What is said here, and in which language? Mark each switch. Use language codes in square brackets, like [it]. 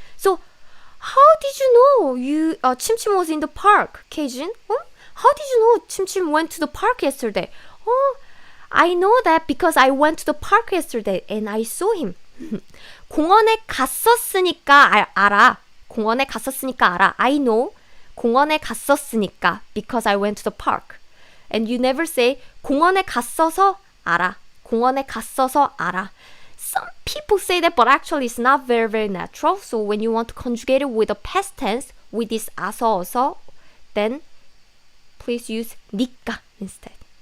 [en] So, how did you know 침침 was in the park, Keijin? How did you know 침침 went to the park yesterday? I know that because I went to the park yesterday and I saw him. [ko] 공원에 갔었으니까 알아. 공원에 갔었으니까 알아. [en] I know. [ko] 공원에 갔었으니까 [en] because I went to the park. And you never say [ko] 공원에 갔어서 알아. 공원에 갔어서 알아. [en] Some people say that, but actually it's not very, very natural. So when you want to conjugate it with a past tense, with this 아서, 어서, then please use 니까 instead.